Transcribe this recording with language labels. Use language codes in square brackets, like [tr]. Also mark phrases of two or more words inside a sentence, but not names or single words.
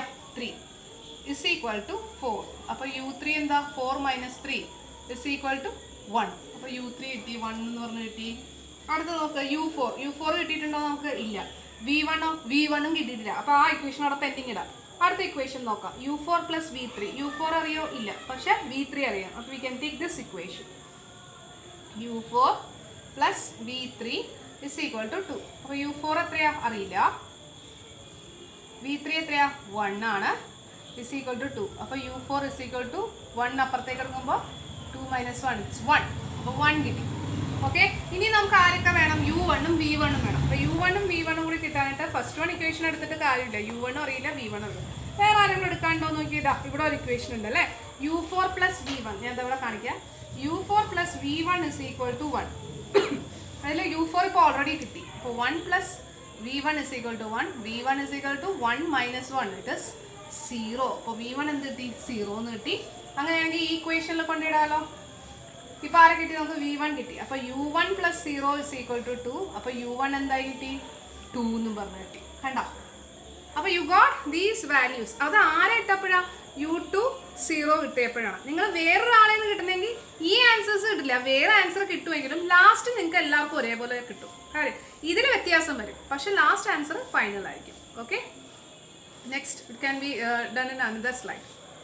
[ml] 3 = 4. അപ്പോൾ U3 എന്താ? 4 - 3 = 1. അപ്പോൾ U3 കിട്ടി, 1 എന്ന് പറഞ്ഞ് കിട്ടി. അടുത്ത നോക്കുക. U4 കിട്ടിയിട്ടുണ്ടോ? നമുക്ക് ഇല്ല. V1ഓ? V1ഉം കിട്ടിയിട്ടില്ല. അപ്പോൾ ആ ഇക്വേഷൻ അവിടെ പെൻഡിങ് ഇടാം. അടുത്ത ഇക്വേഷൻ നോക്കാം. U4 + V3. U4 അറിയോ? ഇല്ല. പക്ഷേ V3 അറിയാം. അപ്പോൾ [en] we can take this equation. [ml] U4 + V3 = 2. അപ്പോൾ U4 എത്രയാ? അറിയില്ല. v3 എത്രയാ 1 ആണ് [en] is equal to [ml] 2. അപ്പോൾ [en] u4 is equal to 1 [ml] അപ്പുറത്തേക്ക് എടുക്കുമ്പോൾ [en] 2 minus 1 it's 1. [ml] അപ്പോൾ 1 കിട്ടി. ഓക്കെ, ഇനി നമുക്ക് ആരൊക്കെ വേണം? u1ഉം v1ഉം വേണം. അപ്പോൾ u1ഉം v1ഉം കൂടി കിട്ടാനായിട്ട് [en] first one equation [ml] എടുത്തിട്ട് കാര്യമില്ല. u1 അറിയില്ല, v1 അറിയില്ല. വേറെ ആരെങ്കിലും എടുക്കാണ്ടോ നോക്കിയതാ, ഇവിടെ ഒരു ഇക്വേഷൻ ഉണ്ട് അല്ലേ, u4 പ്ലസ് v1. ഞാൻ ഇവിടെ കാണിക്കാം. [en] u4 plus v1 is equal to 1. [ml] അതിൽ u4 ഇപ്പോൾ ഓൾറെഡി കിട്ടി. അപ്പോൾ [en] 1 plus v1 is equal to 1. v1 is equal to 1 minus 1 it is 0. [ml] അപ്പോൾ v1 എന്ത് കിട്ടി? 0 എന്ന് കിട്ടി. അങ്ങനെയാണെങ്കിൽ ഈ ഇക്വേഷനിൽ കൊണ്ടിടാലോ. ഇപ്പോൾ ആരെ കിട്ടി? നമുക്ക് v1 കിട്ടി. അപ്പോൾ [en] u1 plus 0 is equal to 2. [ml] അപ്പോൾ u1 എന്തായി കിട്ടി? 2 എന്നും പറഞ്ഞ് കിട്ടി. കണ്ടോ? അപ്പോൾ [en] you got these values. [ml] അത് ആരെ ഇട്ടപ്പോഴാണ്? u2 0 കിട്ടിയപ്പോഴാണ്. നിങ്ങൾ വേറൊരാളെ നിന്ന് കിട്ടുന്നെങ്കിൽ ഈ ആൻസേഴ്സ് കിട്ടില്ല, വേറെ ആൻസർ കിട്ടുമെങ്കിലും ലാസ്റ്റ് നിങ്ങൾക്ക് എല്ലാവർക്കും ഒരേപോലെ കിട്ടും. കാര്യം ഇതിൽ വ്യത്യാസം വരും, പക്ഷെ [en] last answer [ml] ഫൈനൽ ആയിരിക്കും. [en] okay, next it can be done in another slide.